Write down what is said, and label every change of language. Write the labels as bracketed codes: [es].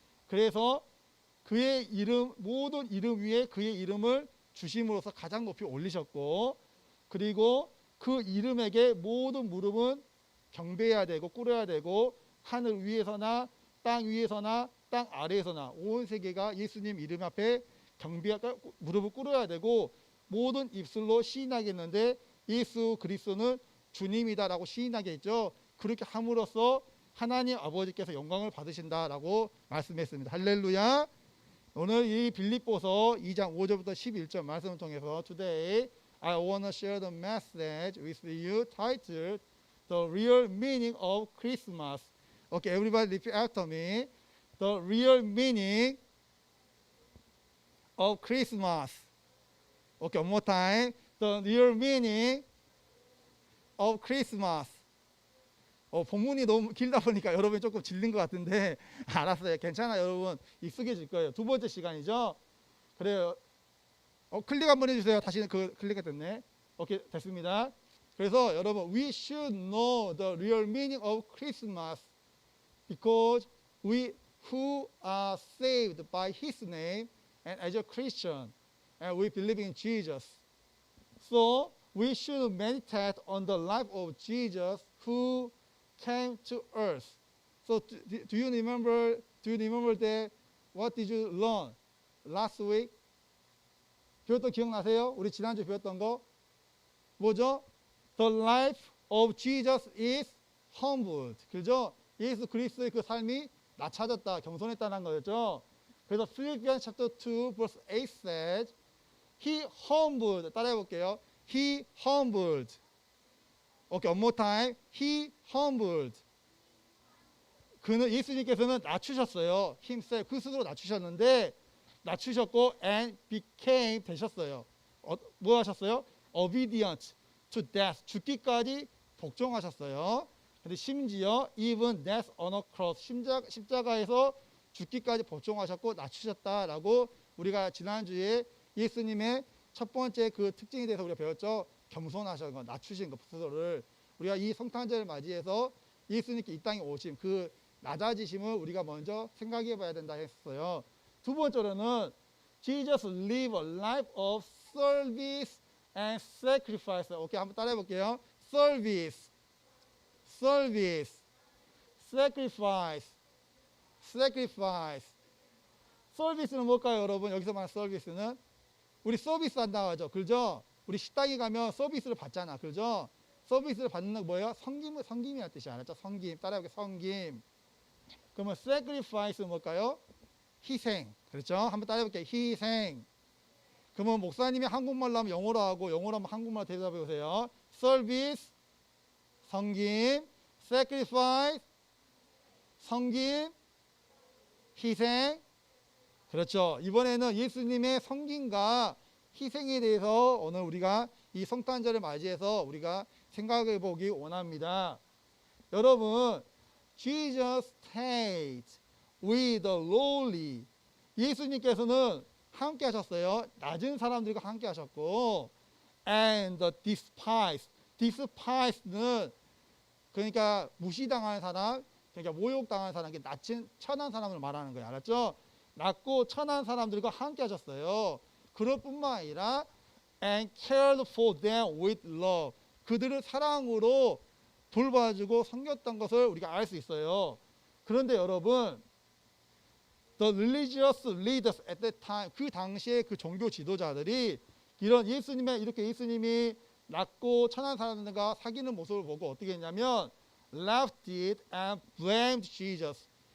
[ko] 그래서 그의 이름, 모든 이름 위에 그의 이름을 주심으로써 가장 높이 올리셨고, 그리고 그 이름에게 모든 무릎은 경배해야 되고 꿇어야 되고, 하늘 위에서나 땅 위에서나 땅 아래에서나 온 세계가 예수님 이름 앞에 무릎을 꿇어야 되고, 모든 입술로 시인하겠는데 예수 그리스도는 주님이다라고 시인하게 했죠. 그렇게 함으로써 하나님 아버지께서 영광을 받으신다라고 말씀했습니다. 할렐루야. 오늘 이 빌립보서 2장 5절부터 11절 말씀을 통해서 [en] Today I want to share the message with you titled The Real Meaning of Christmas. Okay, everybody repeat after me. The real meaning of Christmas. Okay, one more time. The real meaning of Christmas. [ko] 본문이 너무 길다 보니까 여러분이 조금 질린 것 같은데 알았어요. 괜찮아요. 여러분 익숙해질 거예요. 두 번째 시간이죠. 그래요. 클릭 한번 해주세요. 다시 클릭이 됐네. 오케이, 됐습니다. 그래서 여러분, [en] we should know the real meaning of Christmas because we who are saved by His name and as a Christian and we believe in Jesus. So we should meditate on the life of Jesus who came to earth. So do you remember? Do you remember that? What did you learn last week? [ko] 배웠던 기억나세요? 우리 지난주 배웠던 거 뭐죠? [en] The life of Jesus is humbled. [ko] 그죠? 예수 그리스도의 그 삶이 낮춰졌다, 겸손했다는 거였죠. 그래서 [en] Philippians chapter 2 verse 8 says He humbled. [ko] 따라해 볼게요. [en] He humbled. Okay, one more time. He humbled. [ko] 그는 예수님께서는 낮추셨어요. himself 그 스스로 낮추셨는데 낮추셨고 [en] and became [ko] 되셨어요. 뭐 하셨어요? [en] Obedient to death [ko] 죽기까지 복종하셨어요. 근데 심지어 [en] even death on a cross [ko] 십자가에서 죽기까지 복종하셨고 낮추셨다라고 우리가 지난주에 예수님의 첫 번째 그 특징에 대해서 우리가 배웠죠. 겸손하신 거, 낮추신 거 스스로를. 우리가 이 성탄절을 맞이해서 예수님께 이 땅에 오심 그 낮아지심을 우리가 먼저 생각해 봐야 된다 했어요. 두 번째로는 [en] Jesus live a life of service and sacrifice. [ko] 오케이, 한번 따라해 볼게요. [en] Service, service, sacrifice, sacrifice. [ko] 서비스는 뭘까요, 여러분? 여기서 말하는 서비스는 우리 서비스 한다고 하죠. 그죠? 우리 식당에 가면 서비스를 받잖아. 그죠? 서비스를 받는 건 뭐예요? 성김이라는 뜻이 알았죠? 성김. 따라해볼게요. 성김. 그러면 sacrifice는 뭘까요? 희생. 그렇죠? 한번 따라해볼게요. 희생. 그러면 목사님이 한국말로 하면 영어로 하고 영어로 하면 한국말로 대답해 보세요. service, 성김, sacrifice, 성김, 희생. 그렇죠. 이번에는 예수님의 성김과 희생에 대해서 오늘 우리가 이 성탄절을 맞이해서 우리가 생각해 보기 원합니다. 여러분, [en] Jesus stayed with the lowly. [ko] 예수님께서는 함께 하셨어요. 낮은 사람들과 함께 하셨고 [en] and the despised. [ko] despised는 그러니까 무시당하는 사람, 그러니까 모욕당하는 사람, 낮은 천한 사람을 말하는 거예요. 알았죠? 낮고 천한 사람들과 함께 하셨어요. 그럴 뿐만 아니라 [en] and cared for them with love. [ko] 그들을 사랑으로 돌봐주고 섬겼던 것을 우리가 알 수 있어요. 그런데 여러분, [en] the religious leaders at that time, [ko] 그 당시에 그 종교 지도자들이 이런 이렇게 예수님이 낮고 천한 사람들과 사귀는 모습을 보고 어떻게 했냐면 [en] laughed it and blamed Jesus.